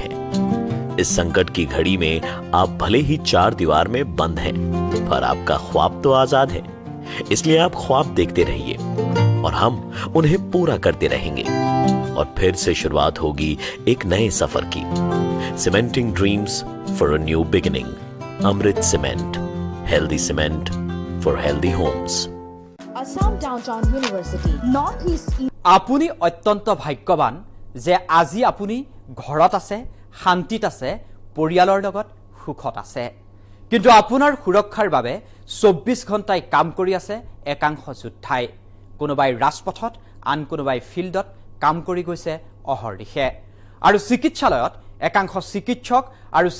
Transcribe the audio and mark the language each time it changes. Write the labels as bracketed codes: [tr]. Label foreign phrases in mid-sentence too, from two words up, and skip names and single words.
[hi] हैं इस संकट की घड़ी में आप भले ही 4 दीवार में बंद हैं पर आपका ख्वाब तो आजाद है इसलिए आप ख्वाब देखते रहिए और हम उन्हें पूरा करते रहेंगे और फिर से शुरुआत होगी एक नए सफर की [en] cementing dreams for a new beginning [hi] अमृत सीमेंट [en] healthy cement for healthy homes Assam Downtown University, Northeast [as] আপুনি অত্যন্ত ভাগ্যৱান যে আজি আপুনি ঘৰত আছে শান্তিত আছে পৰিয়ালৰ লগত সুখত আছে কিন্তু আপোনাৰ সুৰক্ষাৰ বাবে 24 ঘণ্টাই কাম কৰি আছে একাংশ যোদ্ধাই কোনোবাই ৰাজপথত আন কোনোবাই ফিল্ডত কাম কৰি গৈছে অহৰ্নিশে আৰু চিকিৎসালয়ত একাংশ চিকিৎসক আৰু